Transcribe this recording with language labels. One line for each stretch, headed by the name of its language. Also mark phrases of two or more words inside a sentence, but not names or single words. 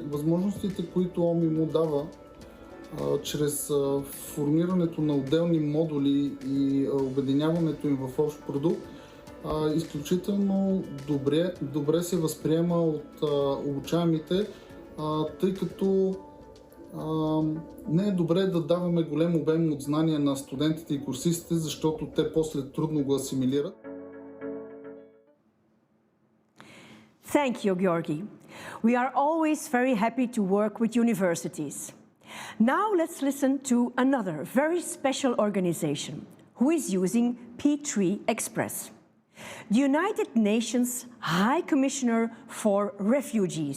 Bulgarian: възможностите, които OMIMO дава чрез формирането на отделни модули и обединяването им в общ продукт, изключително добре се възприема от обучаемите, тъй като не е добре да даваме голям обем от знания на студентите и курсистите, защото те после трудно го асимилират.
English: Thank you, Ґеорги. We are always very happy to work with universities. Now let's listen to another very special organization who is using P3Express. The United Nations High Commissioner for Refugees.